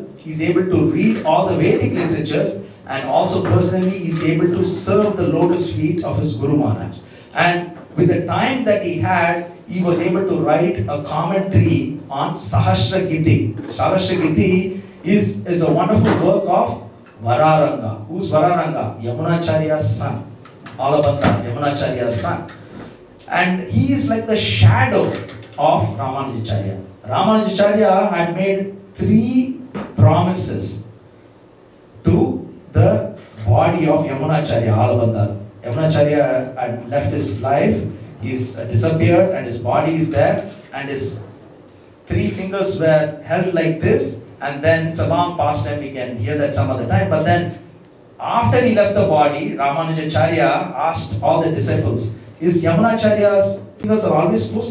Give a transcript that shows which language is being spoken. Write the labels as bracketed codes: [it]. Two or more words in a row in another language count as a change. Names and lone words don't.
[en] He's able to read all the Vedic literatures, and also personally he's able to serve the lotus feet of his Guru Maharaj. And with the time that he had, he was able to write a commentary on Sahasra Giti. Sahasra Giti is a wonderful work of Vararanga. Who's Vararanga? Yamunacharya's son. Alabandha, Yamunacharya's son. And he is like the shadow of Ramanujacharya. Ramanujacharya had made 3 promises to the body of Yamunacharya, Alabandha. Yamunacharya had left his life, he's disappeared, and his body is there, and his 3 fingers were held like this, and then it's a long past time, we can hear that some other time, but then after he left the body, Ramanujacharya asked all the disciples, is Yamunacharya's fingers are always closed?